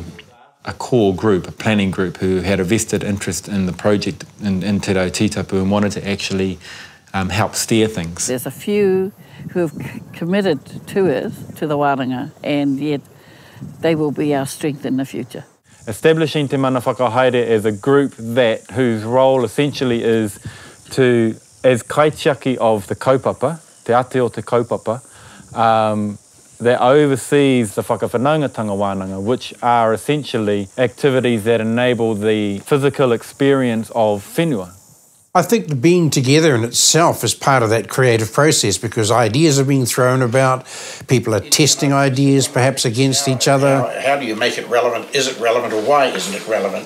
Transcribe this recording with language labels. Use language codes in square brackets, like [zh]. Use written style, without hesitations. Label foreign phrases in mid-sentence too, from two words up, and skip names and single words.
[en] A core group, a planning group, who had a vested interest in the project in Te Rau Titapu and wanted to actually help steer things. There's a few who have committed to it, to the wānanga, and yet they will be our strength in the future. Establishing Te Mana Whakahaere as a group whose role essentially is to, as kaitiaki of the kaupapa, [mi] te ate o te kaupapa, [en] that oversees the [mi] whakawhanaungatanga wānanga, [en] which are essentially activities that enable the physical experience of whenua. I think the being together in itself is part of that creative process because ideas are being thrown about, people are testing ideas perhaps against each other. How do you make it relevant? Is it relevant or why isn't it relevant?